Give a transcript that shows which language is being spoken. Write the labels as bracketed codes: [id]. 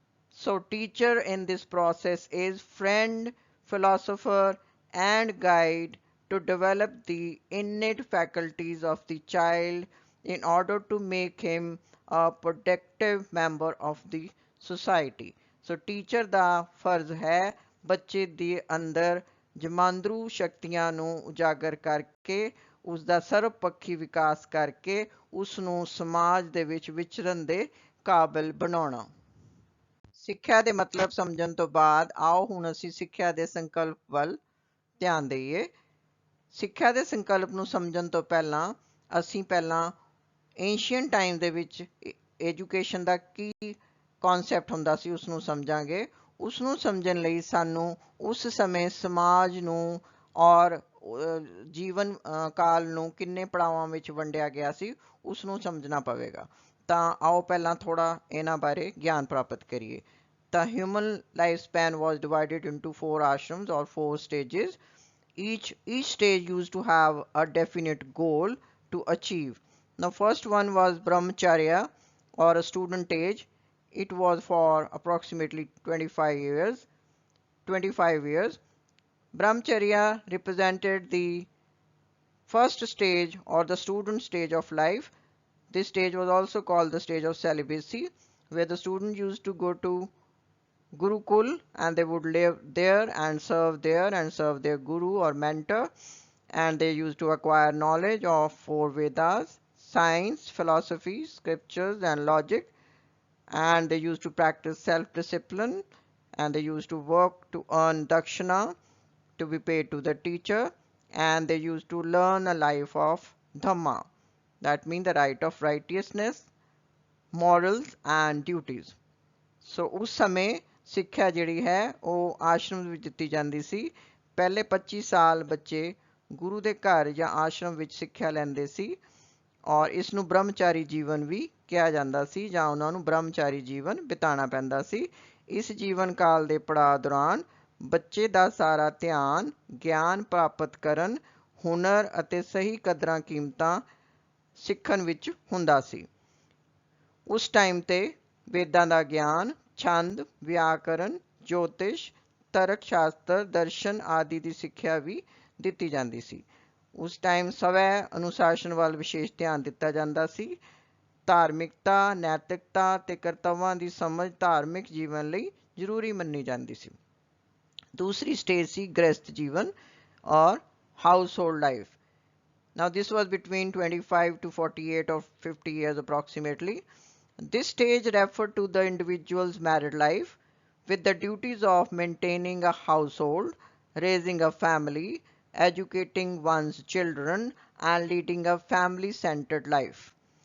[en] So teacher in this process is friend, philosopher, and guide to develop the innate faculties of the child in order to make him a productive member of the society. [pa] So teacher ਦਾ ਫਰਜ਼ ਹੈ ਬੱਚੇ ਦੇ ਅੰਦਰ ਜਮਾਂਦਰੂ ਸ਼ਕਤੀਆਂ ਨੂੰ ਉਜਾਗਰ ਕਰਕੇ ਉਸ ਦਾ ਸਰਵਪੱਖੀ ਵਿਕਾਸ ਕਰਕੇ ਉਸ ਨੂੰ ਸਮਾਜ ਦੇ ਵਿੱਚ ਵਿਚਰਨ ਦੇ ਕਾਬਿਲ ਬਣਾਉਣਾ। ਸਿੱਖਿਆ ਦੇ ਮਤਲਬ ਸਮਝਣ ਤੋਂ ਬਾਅਦ ਆਓ ਹੁਣ ਅਸੀਂ ਸਿੱਖਿਆ ਦੇ ਸੰਕਲਪ ਵੱਲ ਧਿਆਨ ਦੇਈਏ। ਸਿੱਖਿਆ ਦੇ ਸੰਕਲਪ ਨੂੰ ਸਮਝਣ ਤੋਂ ਪਹਿਲਾਂ ਅਸੀਂ ਪਹਿਲਾਂ [en] ancient time [pa] ਦੇ ਵਿੱਚ एजुकेशन ਦਾ ਕੀ ਕਨਸੈਪਟ ਹੁੰਦਾ ਸੀ ਉਸ ਨੂੰ ਸਮਝਾਂਗੇ। ਉਸ ਨੂੰ ਸਮਝਣ ਲਈ ਸਾਨੂੰ ਉਸ ਸਮੇਂ ਸਮਾਜ ਨੂੰ ਔਰ ਜੀਵਨ ਕਾਲ ਨੂੰ ਕਿੰਨੇ ਪੜਾਵਾਂ ਵਿੱਚ ਵੰਡਿਆ ਗਿਆ ਸੀ ਉਸ ਨੂੰ ਸਮਝਣਾ ਪਵੇਗਾ। ਤਾਂ ਆਓ ਪਹਿਲਾਂ ਥੋੜਾ ਇਹਨਾਂ ਬਾਰੇ ਗਿਆਨ ਪ੍ਰਾਪਤ ਕਰੀਏ। [en] The human lifespan was divided into 4 ashrams or 4 stages. Each stage used to have a definite goal to achieve. Now, first one was brahmacharya or a student age. It was for approximately 25 years. 25 years. Brahmacharya represented the first stage or the student stage of life. This stage was also called the stage of celibacy, where the student used to go to Gurukul and they would live there and serve their guru or mentor, and they used to acquire knowledge of 4 Vedas, science, philosophy, scriptures and logic, and they used to practice self-discipline, and they used to work to earn dakshina to be paid to the teacher, and they used to learn a life of dhamma, that means the right of righteousness, morals and duties. [pa] ਸੋ ਉਸ ਸਮੇਂ ਸਿੱਖਿਆ ਜਿਹੜੀ ਹੈ ਉਹ ਆਸ਼ਰਮ ਵਿੱਚ ਦਿੱਤੀ ਜਾਂਦੀ ਸੀ। ਪਹਿਲੇ 25 ਸਾਲ ਬੱਚੇ ਗੁਰੂ ਦੇ ਘਰ ਜਾਂ ਆਸ਼ਰਮ ਵਿੱਚ ਸਿੱਖਿਆ ਲੈਂਦੇ ਸੀ, ਔਰ ਇਸ ਨੂੰ ਬ੍ਰਹਮਚਾਰੀ ਜੀਵਨ ਵੀ ਕਿਹਾ ਜਾਂਦਾ ਸੀ ਜਾਂ ਉਹਨਾਂ ਨੂੰ ਬ੍ਰਹਮਚਾਰੀ ਜੀਵਨ ਬਿਤਾਉਣਾ ਪੈਂਦਾ ਸੀ। ਇਸ ਜੀਵਨ ਕਾਲ ਦੇ ਪੜਾਅ ਦੌਰਾਨ ਬੱਚੇ ਦਾ ਸਾਰਾ ਧਿਆਨ ਗਿਆਨ ਪ੍ਰਾਪਤ ਕਰਨ, ਹੁਨਰ ਅਤੇ ਸਹੀ ਕਦਰਾਂ ਕੀਮਤਾਂ ਸਿੱਖਣ ਵਿੱਚ ਹੁੰਦਾ ਸੀ। ਉਸ ਟਾਈਮ ਤੇ वेदां ਦਾ ਗਿਆन, ਛੰਦ, ਵਿਆਕਰਨ, ਜੋਤਿਸ਼, ਤਰਕ ਸ਼ਾਸਤਰ, ਦਰਸ਼ਨ ਆਦਿ ਦੀ ਸਿੱਖਿਆ ਵੀ ਦਿੱਤੀ ਜਾਂਦੀ ਸੀ। ਉਸ ਟਾਈਮ ਸਵੈ ਅਨੁਸ਼ਾਸਨ ਵੱਲ ਵਿਸ਼ੇਸ਼ ਧਿਆਨ ਦਿੱਤਾ ਜਾਂਦਾ ਸੀ। ਧਾਰਮਿਕਤਾ, ਨੈਤਿਕਤਾ ਤੇ ਕਰਤੱਵਾਂ ਦੀ ਸਮਝ ਧਾਰਮਿਕ ਜੀਵਨ ਲਈ ਜ਼ਰੂਰੀ ਮੰਨੀ ਜਾਂਦੀ ਸੀ। ਦੂਸਰੀ ਸਟੇਜ ਸੀ ਗ੍ਰਸਥ ਜੀਵਨ ਔਰ [en] Household life. Now this was between 25 to 48 or 50 years approximately. This stage referred to the individual's married life with the duties of maintaining a household, raising a family, educating one's children, and leading a family-centered life.